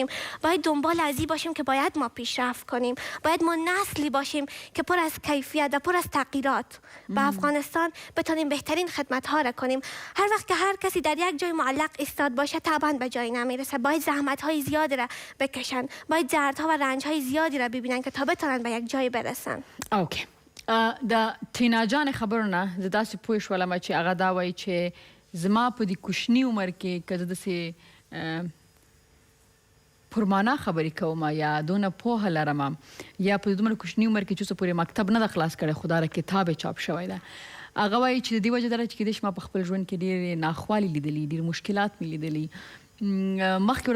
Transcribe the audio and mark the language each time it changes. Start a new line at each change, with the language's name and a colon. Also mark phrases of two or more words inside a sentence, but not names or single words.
Persian: باید دنبال ازی باشیم که باید ما پیشرفت کنیم، باید ما نسلی باشیم که پر از کیفیت و پر از تغییرات به افغانستان بتونیم بهترین خدمت ها را کنیم. هر وقت که هر کسی در یک جای معلق ایستاد باشه طبعا به جایی نمیرسه، باید زحمت های زیادی را بکشن، باید دردها و رنج های زیادی را ببینن که تا بتونن به یک جای برسن. اوکی.
Pashto: د تینا جان خبرو نه زه داسې پوه شولم چې هغه دا وایي چې زما په دې کوچني عمر کې که زه داسې پرمانا خبرې کوم یا دونه پوهه لرم یا په دومره کوچني عمر کې چې اوسه پورې مکتب نه ده خلاص کړی خو دا کتاب یې چاپ شوی ده هغه وایي چې د دې وجه دا چې کیدای شي ما په خپل ژوند کې ډېرې ناخوالې لیدلي ډېر مشکلات مې لیدلي مخکې